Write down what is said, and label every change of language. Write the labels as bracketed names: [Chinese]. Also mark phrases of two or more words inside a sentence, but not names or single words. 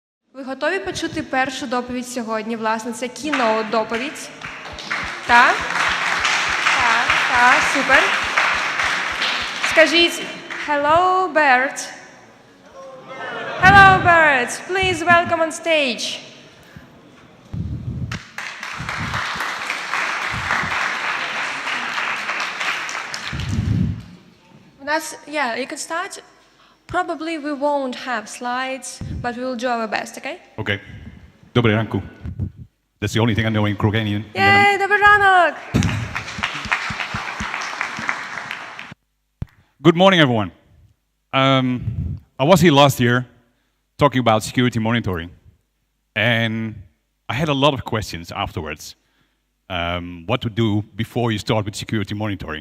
[Ukrainian] Ви готові почути першу доповідь сьогодні? Власне, це кіноут-доповідь. Так? Так, супер. Скажіть [English] «Hello, Bert». Hello, Bert. Please welcome on stage. Yeah, you can start. Probably we won't have slides, but we will do our best, okay? [Ukrainian] Okay. Добрий ранку. [English] That's the only thing I know in Ukrainian. Yay, [Ukrainian] добрий ранок! [English] Good morning, everyone. I was here last year talking about security monitoring, and I had a lot of questions afterwards. What to do before you start with security monitoring.